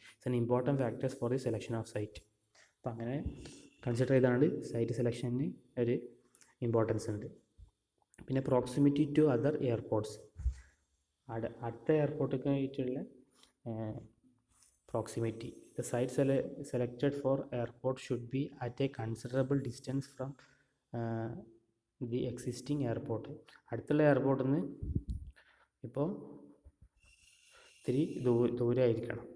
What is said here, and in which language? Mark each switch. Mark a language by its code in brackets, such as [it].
[en] It's an important factors for the selection of site. [ml] അപ്പം അങ്ങനെ consider ചെയ്താണ് site സെലക്ഷന് ഒരു ഇമ്പോർട്ടൻസ് ഉണ്ട്. പിന്നെ [en] Proximity to other airports. [ml] അടുത്ത എയർപോർട്ടൊക്കെ ആയിട്ടുള്ള proximity. [en] The site selected for airport should be at a considerable distance from the existing airport. [ml] അടുത്തുള്ള എയർപോർട്ടിൽ നിന്ന് ഇപ്പോൾ ഇത്തിരി ദൂരമായിരിക്കണം.